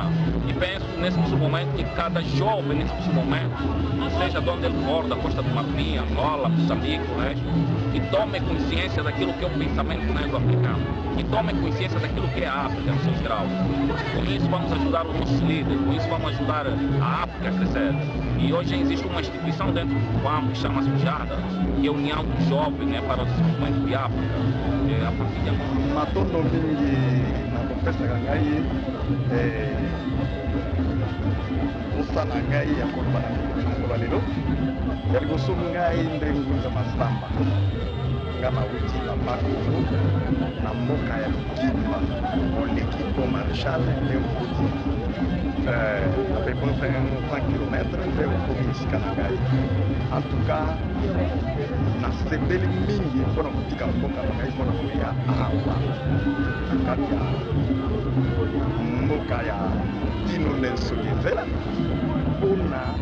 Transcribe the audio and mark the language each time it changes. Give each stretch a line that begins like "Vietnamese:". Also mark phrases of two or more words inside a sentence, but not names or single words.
Portuguese: E penso nesse momento que cada jovem nesse momento, seja de onde ele for, da Costa do Marfim, Angola, Moçambique, que tome consciência daquilo que é o pensamento negro-africano, que tome consciência daquilo que é a África nos seus graus. Com isso vamos ajudar os nossos líderes, com isso vamos ajudar a África a crescer. E hoje existe uma instituição dentro do PAM que chama-se JADA, que é a União dos Jovens para o Desenvolvimento de África, a partir de Angola.
Lingala: Matondo mingi na kopesa ngai osala ngai ya koloba na mokolo lelo ya liboso ngai nde ngunza masamba nga nauti na bakongo na mboka ya Kimba oleki po Marshal nde okuti apepona 20 km nde okomi esika na ngai
French: en tout cas
Lingala: nasepeli mingi mpona kotika mboka na ngai mpona koya awa na kati ya mboka ya Tino Nelson Mandela mpona